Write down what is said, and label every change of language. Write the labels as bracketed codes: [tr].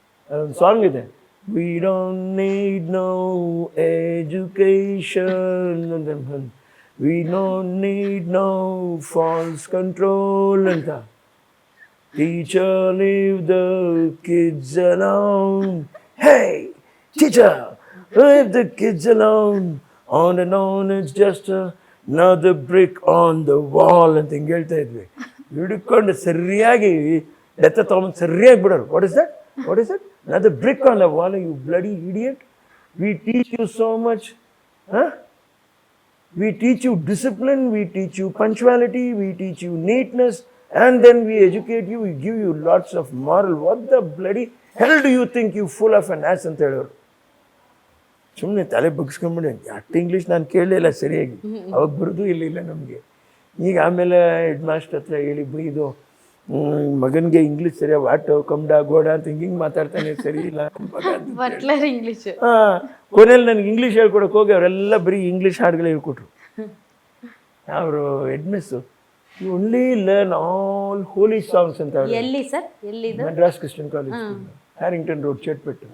[kn] ಅದೊಂದು ಸಾಂಗ್ ಇದೆ, [en] We don't need no education, we don't need no false control ಅಂತ. Teacher, leave the kids alone. Hey, teacher, leave the kids alone. On and on, it's just another brick on the wall. [kn] ಅಂತ ಹಿಂಗೆ ಹೇಳ್ತಾ ಇದ್ವಿ. ಹಿಡ್ಕೊಂಡು ಸರಿಯಾಗಿ ಡೆತ್ತ ತೊಗೊಂಡು ಸರಿಯಾಗಿ ಬಿಡೋರು. [en] What is that? What is that? another brick on the wall, you bloody idiot. We teach you so much. Huh? We teach you discipline, we teach you punctuality, we teach you neatness. And then we educate you, we give you lots of moral. What the bloody hell do you think, you full of an ass [kn] ಅಂತ ಹೇಳೋರು. ಸುಮ್ಮನೆ ತಲೆ ಬಗ್ಸ್ಕೊಂಬಿಡಿ. ಅಷ್ಟು English ನಾನು ಕೇಳಲಿಲ್ಲ ಸರಿಯಾಗಿ, ಅವಾಗ ಬರೋದು ಇಲ್ಲ ನಮಗೆ. ಈಗ ಆಮೇಲೆ ಹೆಡ್ ಮಾಸ್ಟರ್ ಹತ್ರ ಹೇಳಿ ಬೈದು, ಮಗನಿಗೆ ಇಂಗ್ಲೀಷ್ ಸರಿಯಾಗಿ ವಾಟು ಕಮ್ಡ ಗೋಡ ಅಂತ ಹಿಂಗೆ ಮಾತಾಡ್ತಾನೆ, ಸರಿ ಇಲ್ಲ ಇಂಗ್ಲೀಷ್. ಕೊನೆಯಲ್ಲಿ ನನಗೆ ಇಂಗ್ಲೀಷ್ ಹೇಳ್ಕೊಡಕ್ಕೆ ಹೋಗಿ ಅವರೆಲ್ಲ ಬರೀ ಇಂಗ್ಲೀಷ್ ಹಾಡುಗಳು ಹೇಳ್ಕೊಟ್ರು. [en] ಅವರು head miss, You only learn all holy songs ಅಂತ. [kn] ಎಲ್ಲಿ sir? ಎಲ್ಲಿದು? Madras Christian college, ಹ್ಯಾರಿಂಗ್ಟನ್ road, ಚೇಟ್ಪೆಟ್ಟು.